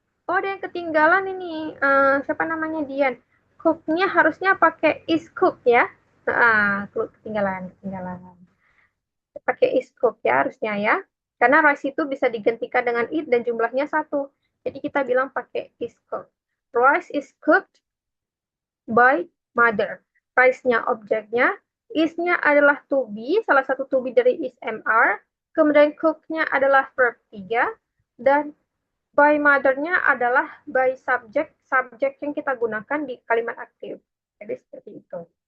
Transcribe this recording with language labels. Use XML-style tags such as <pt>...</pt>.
<id>Oh ada yang ketinggalan ini, siapa namanya Dian. Cooknya harusnya pakai is cook ya. Ketinggalan, ketinggalan. Pakai is cook ya harusnya ya. Karena rice itu bisa digantikan dengan it dan jumlahnya satu. Jadi kita bilang pakai is cook.</id> <en>Rice is cooked by mother.</en> <id>Rice-nya objeknya, is-nya adalah to be, salah satu to be dari is MR, kemudian cook-nya adalah verb 3, dan by mother-nya adalah by subject, subject yang kita gunakan di kalimat aktif. Jadi seperti itu.</id>